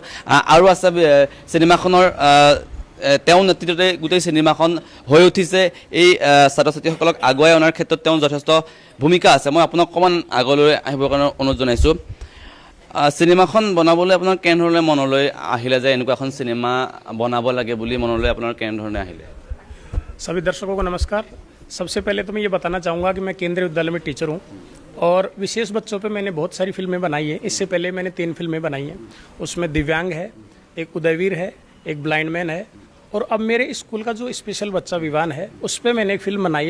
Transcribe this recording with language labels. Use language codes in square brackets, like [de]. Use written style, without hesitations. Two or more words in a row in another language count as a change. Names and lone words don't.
[as] আৰু আছে চিনেমাখনৰ তেওঁ নেতৃত্বতে গোটেই চিনেমাখন হৈ উঠিছে। এই ছাত্ৰ ছাত্ৰীসকলক আগুৱাই অনাৰ ক্ষেত্ৰত তেওঁ যথেষ্ট ভূমিকা আছে। মই আপোনাক অকণমান আগলৈ আহিবৰ কাৰণে অনুৰোধ জনাইছোঁ। চিনেমাখন বনাবলৈ আপোনাৰ কেনেধৰণে মনলৈ আহিলে, যে এনেকুৱা এখন চিনেমা বনাব লাগে বুলি মনলৈ আপোনাৰ কেনেধৰণে আহিলে? [hi] सभी दर्शकों को नमस्कार। सबसे पहले तो मैं ये बताना चाहूँगा कि मैं केंद्रीय विद्यालय में टीचर हूँ और विशेष बच्चों पे मैंने बहुत सारी फिल्में बनाई हैं। इससे पहले मैंने 3 फिल्में बनाई हैं, उसमें दिव्यांग है, एक उदयवीर है, एक ब्लाइंड मैन है, और अब मेरे स्कूल का जो स्पेशल बच्चा विवान है उस पर मैंने एक फिल्म बनाई है।